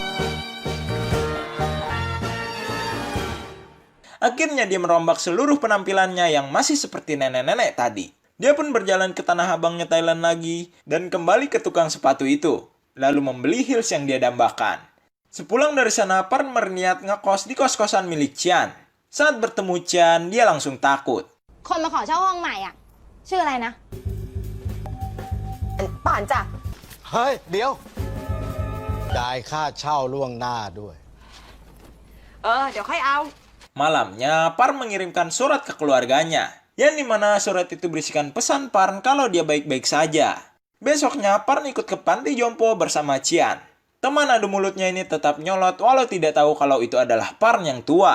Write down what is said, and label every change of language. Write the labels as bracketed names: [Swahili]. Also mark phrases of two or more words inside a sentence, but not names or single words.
[Indonesian] Akhirnya dia merombak seluruh penampilannya yang masih seperti nenek-nenek tadi. Dia pun berjalan ke tanah abangnya Thailand lagi dan kembali ke tukang sepatu itu. lalu membeli heels yang dia dambakan. Sepulang dari sana, Parn berniat ngekos di kos-kosan milik Chian. Saat bertemu Chian, dia langsung takut. [Thai] คนมาขอเช่าห้องใหม่อ่ะ ชื่ออะไรนะ ป่านจ้ะ เฮ้ย เดี๋ยว ได้ค่าเช่าล่วงหน้าด้วย เดี๋ยวค่อยเอา [Indonesian] Malamnya, Parn mengirimkan surat ke keluarganya, yang dimana surat itu berisikan pesan Parn kalau dia baik-baik saja. Besoknya, Parn ikut ke panti jompo bersama Chian. Teman adu mulutnya ini tetap nyolot walau tidak tahu kalau itu adalah Parn yang tua.